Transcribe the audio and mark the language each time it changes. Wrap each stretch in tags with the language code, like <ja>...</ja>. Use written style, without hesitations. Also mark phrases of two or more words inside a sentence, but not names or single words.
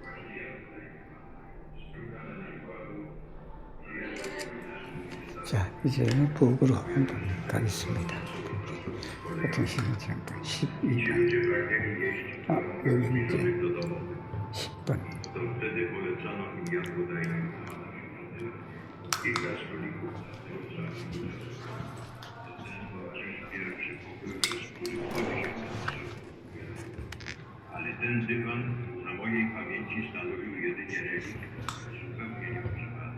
<ko>자, 이제 북으로 한번 가겠습니다. 같은 시간 잠깐 12분. 여기 이제 10분.</ko> <pl>Ale ten dywan na mojej pamięci stanowił jedynie relikt zupełnie nieoczekiwany.</pl>